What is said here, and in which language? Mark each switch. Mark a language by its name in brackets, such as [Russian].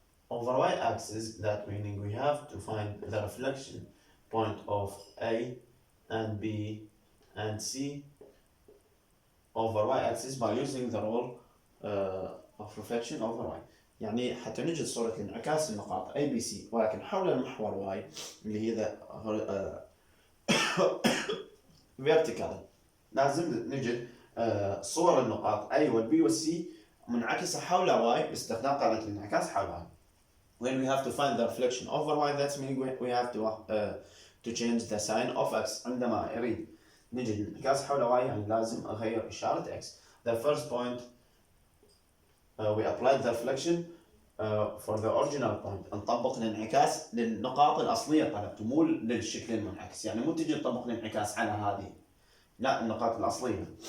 [English] Over y axis, that meaning we have to find the reflection point of A and B and C over y axis by using the rule of reflection over y. [Arabic] يعني حتى نجد صورة انعكاس النقاط A B C ولكن حول المحور y اللي هي vertical، لازم نجد صور النقاط A وال B وال C منعكسة حول y باستخدام قاعدة الانعكاس حول y. [English] When we have to find the reflection over y, that's meaning we have to change the sign of x. [Arabic] عندما أريد نجد الانعكاس حول y يعني لازم أغير إشارة x. [English] The first point we applied the reflection for the original point. [Arabic] نطبق الانعكاس للنقاط الأصلية طلبته مو للشكل المنعكس، يعني مو تجي تطبق الانعكاس على هذه، لا النقاط الأصلية.